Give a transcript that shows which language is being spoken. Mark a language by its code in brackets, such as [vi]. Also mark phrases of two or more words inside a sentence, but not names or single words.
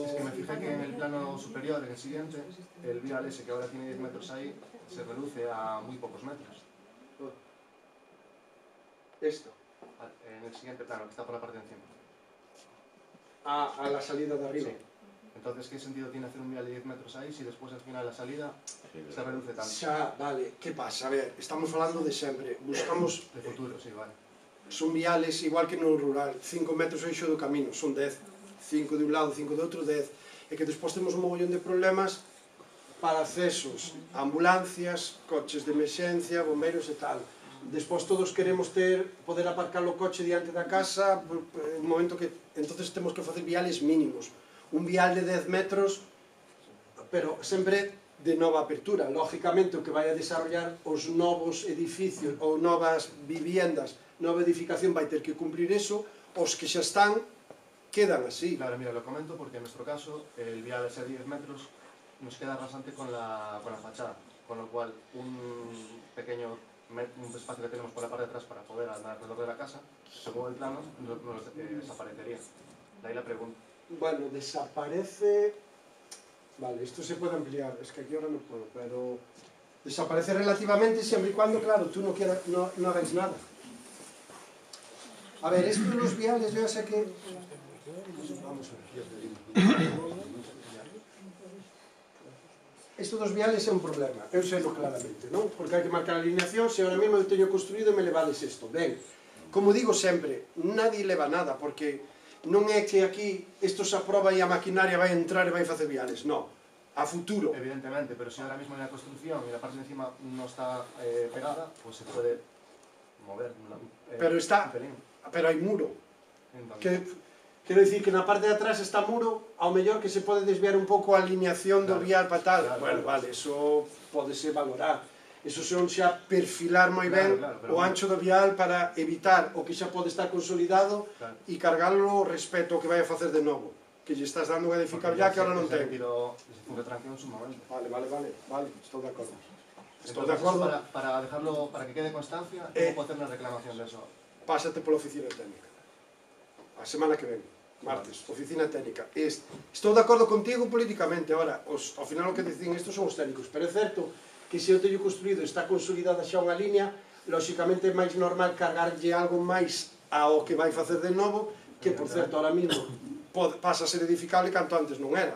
[es] Es que me fijé que en el plano superior, en el siguiente, el vial ese que ahora tiene 10 metros ahí, se reduce a muy pocos metros. Esto. En el siguiente plano, que está por la parte de encima. A la salida de arriba. Sí. Entonces, ¿qué sentido tiene hacer un vial de 10 metros ahí si después al final la salida se reduce tanto? [gl] Xa, vale, que pasa? A ver, estamos falando de sempre. Buscamos... De futuro, sí, vale. Son viales igual que no rural. 5 metros eixo do camino, son 10. 5 de un lado, 5 de outro, 10. E que despois temos un mogollón de problemas para accesos, ambulancias, coches de emerxencia, bombeiros e tal. Despois todos queremos poder aparcar o coche diante da casa, en un momento que entonces temos que facer viales mínimos. Un vial de 10 metros, pero sempre de nova apertura. Lógicamente o que vai a desarrollar os novos edificios ou novas viviendas, nova edificación vai ter que cumprir eso, os que xa están quedan así. [es] Claro, mira, lo comento porque en nuestro caso el vial de 10 metros nos queda rasante con la fachada, con lo cual un pequeño espacio que tenemos por la parte de atrás para poder andar alrededor de la casa, según el plano, nos desaparecería. De ahí la pregunta. Bueno, desaparece... Vale, esto se puede ampliar, es que aquí ahora no puedo, pero... Desaparece relativamente siempre y cuando, claro, tú no hagas nada. A ver, esto de los viales, yo ya sé que... [gl] Vamos a ver. Esto dos viales é un problema, eu sei-lo claramente, non? Porque hai que marcar a alineación, se ahora mesmo eu teño construído e me levades isto. Ben, como digo sempre, nadie leva nada, porque non é que aquí isto se aproba e a maquinaria vai entrar e vai facer viales, non. A futuro. [es] Evidentemente, pero si ahora mismo en la construcción y la parte de encima no está pegada, pues se puede mover. [gl] Pero está, pero hai muro. Quero dicir que na parte de atrás está muro, ao mellor que se pode desviar un pouco a alineación do vial para tal. Bueno, vale, eso podese valorar. Eso son xa perfilar moi ben o ancho do vial para evitar o que xa pode estar consolidado e cargarlo respecto ao que vai a facer de novo, que lle estás dando unha edificabilidade que ahora non ten. Vale, estou de acordo. Estou de acordo. [es] Para dejarlo, para que quede constancia, ¿cómo puedo hacer una reclamación de eso? [gl] Pásate pola oficina técnica. A semana que ven, martes, oficina técnica. Estou de acordo contigo políticamente, ahora, ao final o que dicen estos son os técnicos, pero é certo que se eu teño construído está consolidada xa unha línea, lóxicamente é máis normal cargarlle algo máis ao que vai facer de novo, que, por certo, ahora mismo pasa a ser edificable canto antes non era.